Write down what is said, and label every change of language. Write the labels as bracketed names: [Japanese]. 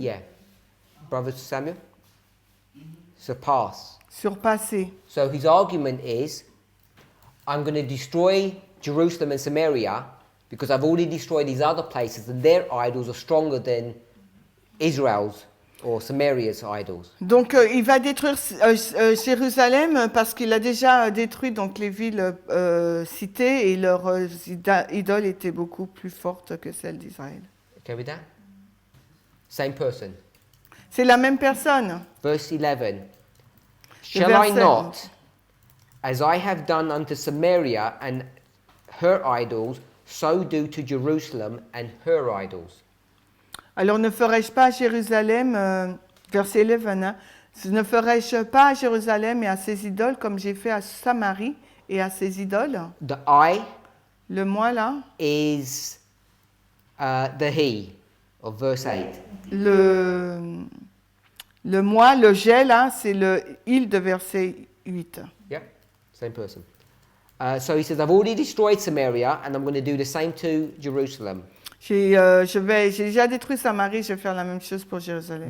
[English] Yeah. Brother Samuel? Surpass. [French] Surpasser. [English] So his argument is, I'm going to destroy Jerusalem and Samaria because I've already destroyed these other places and their idols are stronger than Israel's or Samaria's idols. [French] Donc il va détruire Jérusalem parce qu'il a déjà détruit donc les villes citées et leurs idoles étaient beaucoup plus fortes que celles d'Israël. [English] Okay with that? Same person. [French] C'est la même personne. [English] Verse 11. Shall I not, as I have done unto Samaria and her idols, so do to Jerusalem and her idols? [French] Alors ne ferai-je pas à Jérusalem, verset 11, hein, ne ferai-je pas à Jérusalem et à ses idoles comme j'ai fait à Samarie et à ses idoles? [English] The I [French] Le moi là, [English] is the he of verse 8. [French] le moi, le j'ai là, c'est le il de verset 8. [English] Yeah, same person. So he says, I've already destroyed Samaria and I'm going to do the same to Jerusalem. [French] J'ai déjà détruit Samarie, je vais faire la même chose pour Jérusalem.